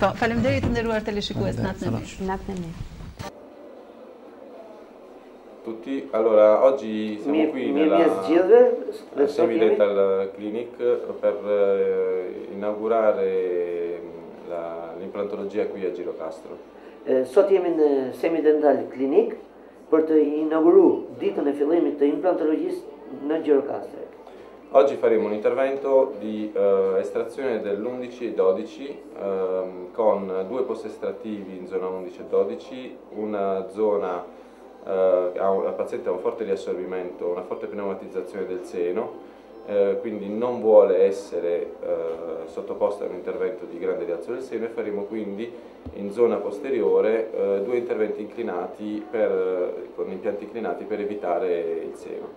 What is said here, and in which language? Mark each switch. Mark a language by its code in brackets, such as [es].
[sq] Po, faleminderit të nderuar teleshikues, natën e mirë. Natën e mirë. [it] Tutti, allora oggi siamo qui nella Semidental Clinic per inaugurare l'implantologia qui a Gjirokastër. [sq] Sot jemi në Semidental Clinic për të inauguruar ditën e fillimit të implantologjisë në Gjirokastër. [it] Oggi faremo un intervento di estrazione dell'11 e 12 con due posti estrattivi in zona 11 e 12, una zona la paziente ha un forte riassorbimento, una forte pneumatizzazione del seno, quindi non vuole essere sottoposta a un intervento di grande rialzo del seno, e faremo quindi in zona posteriore due interventi inclinati con impianti inclinati per evitare il seno.